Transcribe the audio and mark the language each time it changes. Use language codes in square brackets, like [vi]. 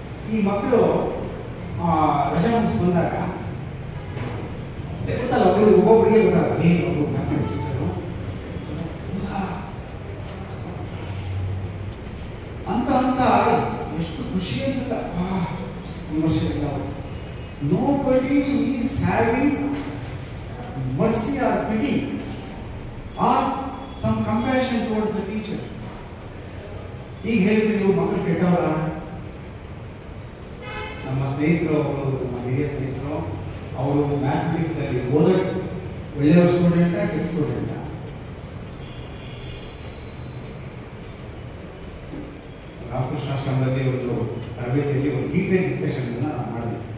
[kn] ಈ ಮಕ್ಕಳು ರಜೆ ಮುಗಿಸಿ ಬಂದಾಗ ಗೊತ್ತಲ್ಲ ಒಬ್ಬೊಬ್ಬರಿಗೆ ಗೊತ್ತಲ್ಲ ಒಬ್ಬರು ಮ್ಯಾಥಮೆಟಿಕ್ಸ್ ಟೀಚರು ಅಂತ ಎಷ್ಟು ಖುಷಿ ಅಂತ ವಿಮರ್ಶೆ. [en] Nobody is having mercy or pity or some compassion towards the teacher. [kn] ಈಗ ಹೇಳಿದ್ರೆ ನೀವು ಮಕ್ಕಳು ಕೆಟ್ಟವರ? ನಮ್ಮ ಸ್ನೇಹಿತರು, ನಮ್ಮ ಹಿರಿಯ ಸ್ನೇಹಿತರು, ಅವರು ಮ್ಯಾಥಮೆಟಿಕ್ಸ್ ಅಲ್ಲಿ ಓದೋದು ಒಳ್ಳೆಯ ಸ್ಟೂಡೆಂಟ ಕೆಟ್ಟ ಸ್ಟೂಡೆಂಟ? ರಾಮಕೃಷ್ಣಾಶ್ರಮದಲ್ಲಿ ಒಂದು ತರಬೇತಿಯಲ್ಲಿ ಒಂದು ಡೀಟೇಲ್ ಡಿಸ್ಕಷನ್ ಮಾಡಿದ್ವಿ.